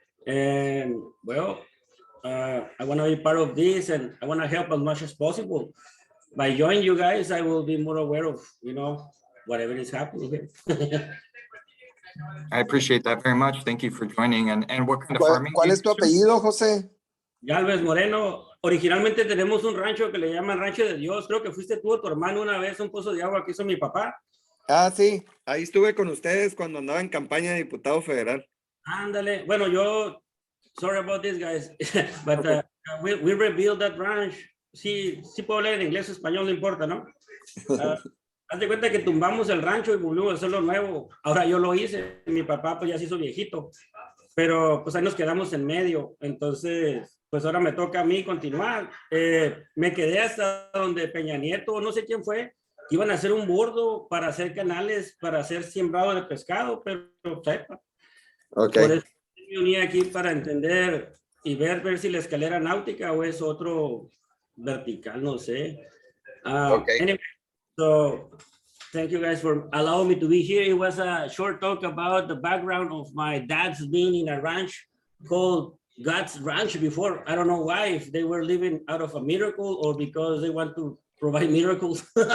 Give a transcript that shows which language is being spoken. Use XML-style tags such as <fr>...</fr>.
<en>And well, I want to be part of this, and I want to help as much as possible. By joining you guys, I will be more aware of, you know, whatever is happening here. I appreciate that very much. Thank you for joining. And what kind of farming?</en> <es>¿Cuál es tu apellido, José? Galvez Moreno. Originalmente tenemos un rancho que le llaman Rancho de Dios. Creo que fuiste tú o tu hermano una vez, un pozo de agua que hizo mi papá. Ah, sí. Ahí estuve con ustedes cuando andaba en campaña de diputado federal. Ándale. Bueno, yo,</es> <en>sorry about this, guys. But we rebuilt that ranch.</en> <es>Sí puedo hablar en inglés o español, no importa, ¿no? Haz de cuenta que tumbamos el rancho y volvimos a hacerlo nuevo. Ahora yo lo hice, mi papá pues ya se hizo viejito, pero pues ahí nos quedamos en medio. Entonces, pues ahora me toca a mí continuar. Me quedé hasta donde Peña Nieto, no sé quién fue, iban a hacer un bordo para hacer canales, para hacer sembrado de pescado, pero sepa.</es> <en>Okay.</en> <es>Por eso me uní aquí para entender y ver si la escalera náutica o es otro vertical, no sé.</es> <en>Okay. Anyway, so thank you guys for allowing me to be here. It was a short talk about the background of my dad's being in a ranch called God's Ranch before. I don't know why, if they were living out of a miracle or because they want to provide miracles.</en>